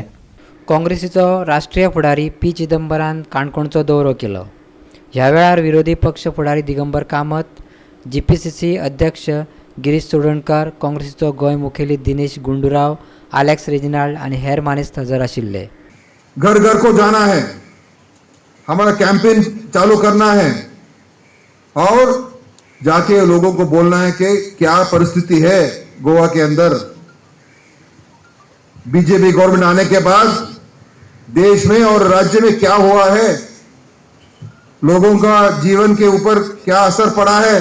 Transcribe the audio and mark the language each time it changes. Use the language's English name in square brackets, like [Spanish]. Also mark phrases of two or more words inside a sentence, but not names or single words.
[Konkani] काँग्रेसीचो राष्ट्रीय फुडारी पी चिदंबरान काणकोणचो दौरो केलो. ह्या वेळार विरोधी पक्ष फुडारी दिगंबर कामत, GPCC अध्यक्ष गिरीश चोडणकार, काँग्रेसीचो गोंय मुखेली दिनेश गुंडूराव, अलेक्स रेजिनाल्ड आनी हेर मानेस्त हजर आशिल्ले. [Hindi] घर घर को जाना है, हमारा कैंपेन चालू करना है और जाके लोगों को बोलना है कि क्या परिस्थिति है गोवा के अंदर. बीजेपी गवर्नमेंट आने के बाद देश में और राज्य में क्या हुआ है, लोगों का जीवन के ऊपर क्या असर पड़ा है.